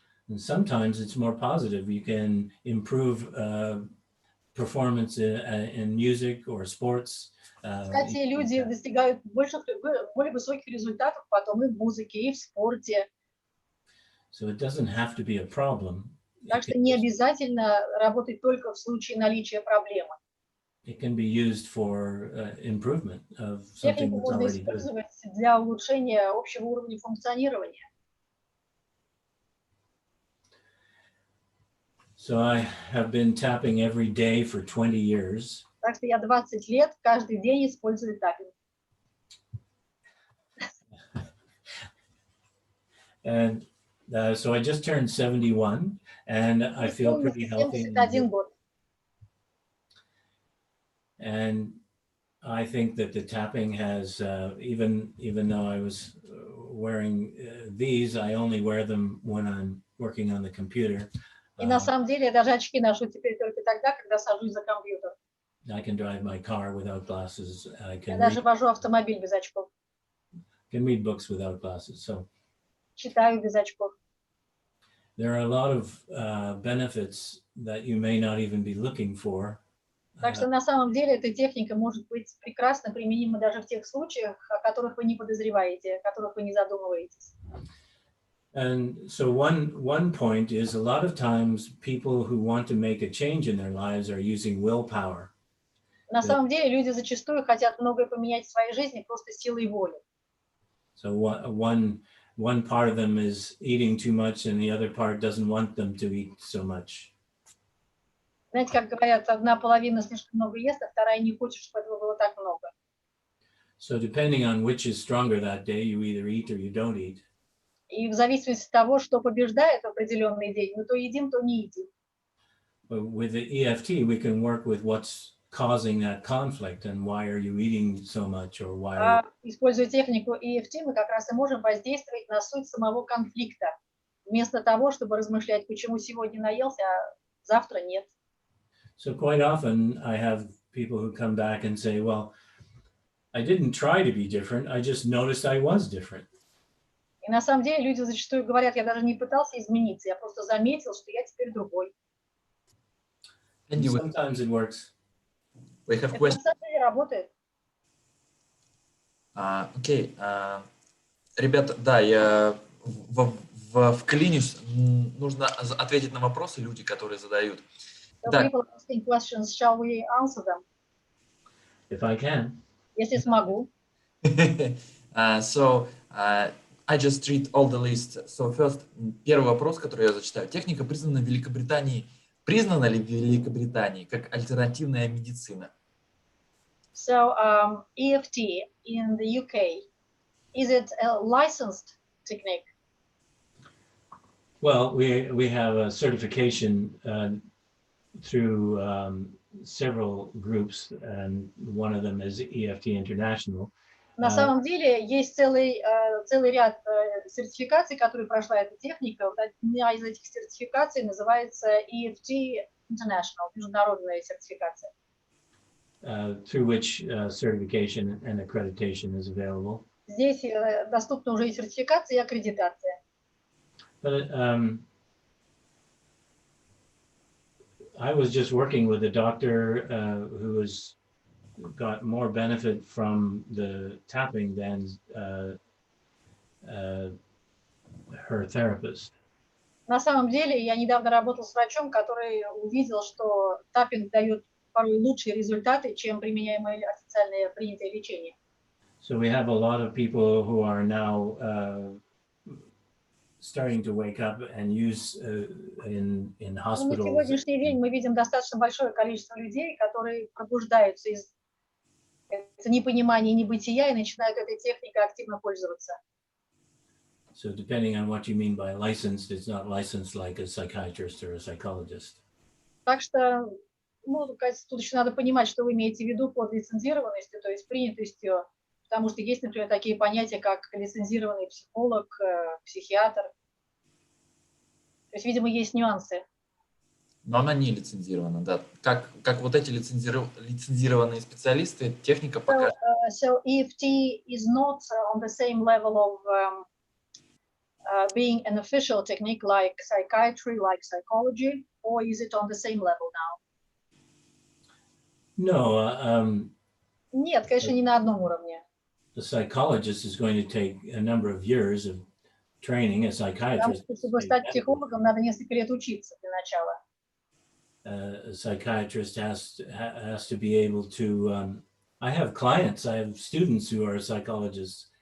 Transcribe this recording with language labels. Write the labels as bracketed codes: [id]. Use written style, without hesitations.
[en] And sometimes it's more positive. You can improve performance in music or sports. [ru] Кстати, люди достигают более высоких результатов потом и в музыке, и в спорте. [en] So it doesn't have to be a problem. [ru] Так что не обязательно работать только в случае наличия проблемы. [en] It can be used for improvement of something [ru] Технику [en] that's [ru] можно [en] already good. [ru] использовать для улучшения общего уровня функционирования. [en] So I have been tapping every day for 20 years. [ru] Так что я 20 лет каждый день использую таппинг. [en] And so I just turned 71 and I feel pretty healthy. [ru] 71 год. [en] And I think that the tapping has, even though I was wearing these, I only wear them when I'm working on the computer. [ru] И на самом деле я даже очки ношу теперь только тогда, когда сажусь за компьютер. [en] I can drive my car without glasses. I [ru] Я [en] can [ru] даже вожу автомобиль без очков. [en] read books without glasses. So [ru] Читаю без очков. [en] there are a lot of benefits that you may not even be looking for. [ru] Так что на самом деле эта техника может быть прекрасно применима даже в тех случаях, о которых вы не подозреваете, о которых вы не задумываетесь. [en] And so one point is a lot of times people who want to make a change in their lives are using willpower. [ru] На самом деле люди зачастую хотят многое поменять в своей жизни просто силой воли. [en] So one part of them is eating too much and the other part doesn't want them to eat so much. [ru] Знаете, как говорят, одна половина слишком много ест, а вторая не хочет, чтобы этого было так много. [en] So depending on which is stronger that day, you either eat or you don't eat. [ru] И в зависимости от того, что побеждает в определенный день, мы то едим, то не едим. [en] But with the EFT, we can work with what's causing that conflict and why are you eating so much or why. [ru] Используя технику EFT, мы как раз и можем воздействовать на суть самого конфликта, вместо того, чтобы размышлять, почему сегодня наелся, а завтра нет. [en] So quite often I have people who come back and say, well, I didn't try to be different, I just noticed I was different. [ru] И на самом деле люди зачастую говорят, я даже не пытался измениться, я просто заметил, что я теперь другой. [en] And sometimes it works. We have [ru] Это [en] questions. [ru] на самом деле работает. Окей. Ребята, да, я вклинюсь. Нужно ответить на вопросы люди, которые задают. [en] So [ru] Так. [en] people asking questions, shall we answer them? If I can. [ru] Если смогу. [en] So, I just read all the list. So first, [ru] первый вопрос, который я зачитаю. Техника признана в Великобритании. Признана ли в Великобритании как альтернативная медицина? [en] So EFT in the UK, is it a licensed technique? Well, we have a certification through several groups, and one of them is EFT International. [ru] На самом деле есть целый ряд сертификаций, которые прошла эта техника. Вот одна из этих сертификаций называется EFT International, международная сертификация. [en] Through which certification and accreditation is available. [ru] Здесь доступна уже и сертификация, и аккредитация. [en] But I was just working with a doctor who has got more benefit from the tapping than her therapist. [ru] На самом деле, я недавно работал с врачом, который увидел, что таппинг дает порой лучшие результаты, чем применяемое официальное принятое лечение. [en] So we have a lot of people who are now starting to wake up and use in hospitals. [ru] На сегодняшний день мы видим достаточно большое количество людей, которые пробуждаются из непонимания, небытия и начинают этой техникой активно пользоваться. [en] So depending on what you mean by licensed, it's not licensed like a psychiatrist or a psychologist. [ru] Так что, тут еще надо понимать, что вы имеете в виду под лицензированностью, то есть принятостью, потому что есть, например, такие понятия, как лицензированный психолог, психиатр. То есть, видимо, есть нюансы. Но она не лицензирована, да. Как вот эти лицензированные специалисты, техника пока... [en] So EFT is not on the same level of being an official technique like psychiatry, like psychology, or is it on the same level now? No. [ru] Нет, конечно, не на одном уровне. [en] The psychologist is going to take a number of years of training, a psychiatrist. [ru] Потому что, чтобы стать психологом, надо несколько лет учиться для начала. [en] A psychiatrist has to be able to. I have clients, I have students who are psychologists.